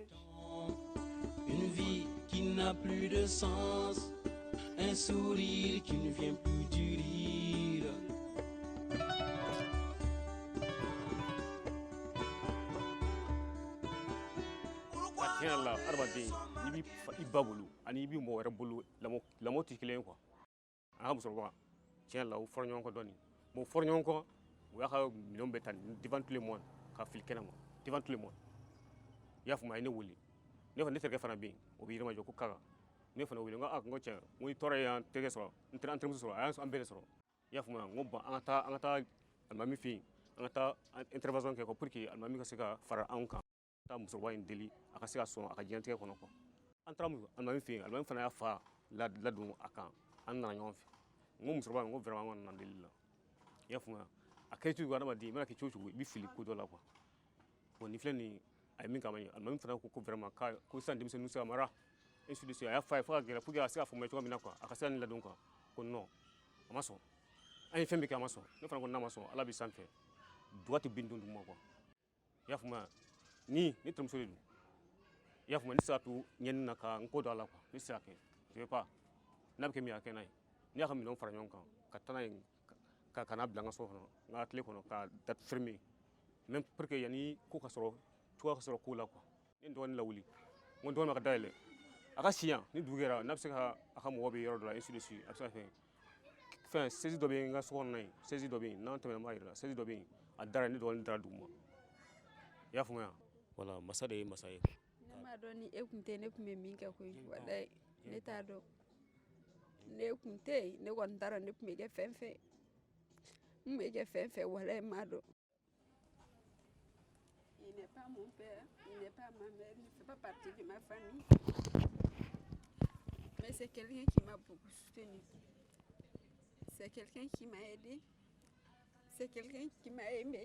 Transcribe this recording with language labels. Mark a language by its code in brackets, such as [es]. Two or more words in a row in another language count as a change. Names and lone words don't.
[fr] Une vie qui n'a plus de sens, un sourire qui ne vient plus du rire. Tiens là, [bm] adamaden n'i b'i i ba bolo ani i b'i mɔgɔ wɛrɛ bolo lamɔ tɛ kelen ye quoi. An ka musokɔrɔba tiɲɛ la u fɔra ɲɔgɔn kɔ dɔɔni. Bon fɔra ɲɔgɔn kɔ u y'a ka minɛnw bɛɛ ta [fr] devant tout le monde [bm] ka fili kɛnɛ ma [fr] devant tout le monde. [bm] I y'a faamu a ye ne wele. Ne fana ne terikɛ fana bɛ yen o bɛ yirimajɔ ko Kaka. Ne fana wele n ko n ko tiɲɛ n ko i tɔɔrɔ y'an terikɛ sɔrɔ n terimuso sɔrɔ a y'an bɛɛ de sɔrɔ. I y'a faamu n ko bon an ka taa alimami fɛ yen an ka taa intervention kɛ [fr] pour que [bm] alimami ka se ka fara anw kan. Taa musokɔrɔba in deli a ka se ka sɔn a ka diɲɛlatigɛ kɔnɔ quoi. An taara alimami fɛ yen alimami fana y'a fa ladon a kan an nana ɲɔgɔn fɛ. N ko musokɔrɔba in n ko vraiment an ka nana deli la. I y'a faamuya a kɛra cogo adamaden i mana kɛ cogo cogo i bɛ fili ko dɔ la quoi. Bon nin filɛ nin a ye min k'a ma ɲɛ alimami fana ko vraiment ko sisan denmisɛnninw bɛ se ka mara [fr] ainsi de suite [bm] a y'a fɔ a ye fo ka gɛlɛya [fr] pour que [bm] a ka se ka faamuya cogo min na quoi a ka se ka nin ladon quoi ko non a ma sɔn an ye fɛn bɛɛ kɛ a ma sɔn ne fana ko n'a ma sɔn ala bɛ sanfɛ duga tɛ bin don duguma quoi. I y'a faamuya ni ne terimuso de don i y'a faamuya ne tɛ se ka to ɲɛni na ka n ko don a la quoi ne tɛ se ka kɛ [fr] je veux pas [bm] n'a bɛ kɛ min ye a kɛ n'a ye ne y'a ka minɛnw fara ɲɔgɔn kan ka taa n'a ye ka n'a bila n ka so kɔnɔ n ka tile kɔnɔ ka [fr] date fermer même pour que [bm] yanni ko ka sɔrɔ cogoya ka sɔrɔ ko la quoi. Ne dɔgɔnin lawuli n ko dɔgɔnin ma ka dayɛlɛ a ka si yan ni dugu kɛra n'a bɛ se ka a ka mɔgɔ bɛ yɔrɔ dɔ la [fr] ainsi de suite [bm] a bɛ se ka fɛn saisie dɔ bɛ yen n ka so kɔnɔna yen saisie dɔ bɛ yen n'an tɛmɛna n b'a yira la saisie dɔ bɛ yen a dara ne dɔgɔnin dara duguma i y'a faamuya voilà masa de ye masa ye. Ne m'a dɔn ni e tun tɛ ne tun bɛ min kɛ koyi walayi ne t'a dɔn ne tun tɛ yen ne kɔni t'a dɔn ne tun bɛ kɛ fɛn fɛn n tun bɛ kɛ fɛn fɛn walayi n m'a dɔn. [fr] Il n'est pas mon père, il n'est pas ma mère, il ne fait pas partie de ma famille. Mais c'est quelqu'un qui m'a beaucoup soutenu. C'est quelqu'un qui m'a aidé. C'est quelqu'un qui m'a aimé.